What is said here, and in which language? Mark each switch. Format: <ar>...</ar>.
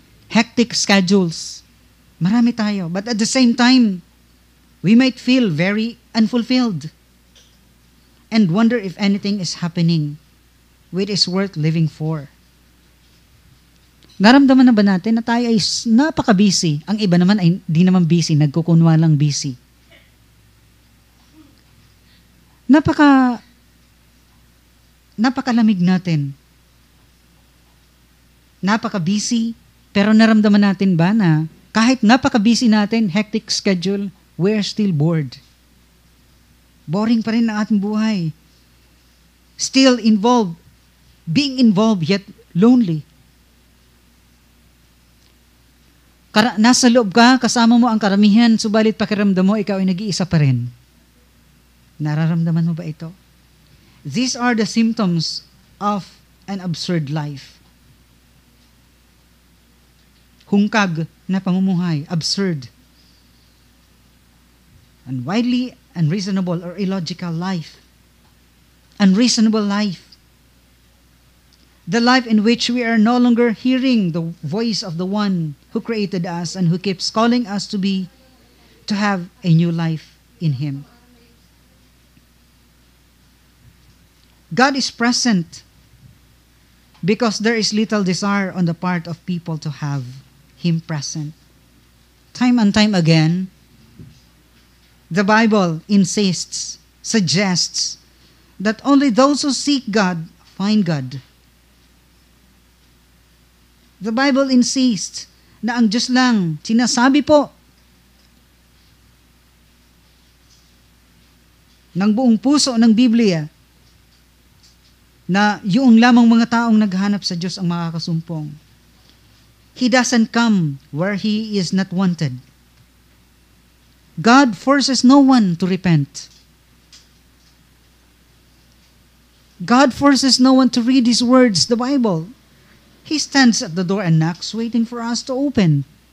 <en>Hectic schedules.</en> <tl>Marami tayo.</tl> <en>But at the same time, we might feel very unfulfilled and wonder if anything is happening which is worth living for.</en> <tl>Naramdaman na ba natin na tayo ay napaka-busy? Ang iba naman ay di naman busy, nagkukunwalang busy. Napakalamig natin. Napaka-busy, pero naramdaman natin ba na kahit napaka-busy natin, hectic schedule,</tl> <en>we're still bored.</en> <tl>Boring pa rin ang ating buhay.</tl> <en>Still involved, being involved yet lonely.</en> <tl>Nasa loob ka, kasama mo ang karamihan, subalit pakiramdam mo, ikaw ay nag-iisa pa rin. Nararamdaman mo ba ito?</tl> <en>These are the symptoms of an absurd life.</en> <tl>Hungkag na pamumuhay, absurd.</tl> <en>Unwidely, unreasonable, or illogical life. Unreasonable life. The life in which we are no longer hearing the voice of the one who created us and who keeps calling us to have a new life in Him. God is present because there is little desire on the part of people to have Him present. Time and time again, the Bible insists, suggests that only those who seek God find God. The Bible insists</en> <tl>na ang Diyos lang, sinasabi po ng buong puso ng Biblia na yung lamang mga taong naghahanap sa Diyos ang makakasumpong.</tl> <en>He doesn't come where He is not wanted. God forces no one to repent. God forces no one to read His words, the Bible. He stands at the door and knocks, waiting for us to open.</en>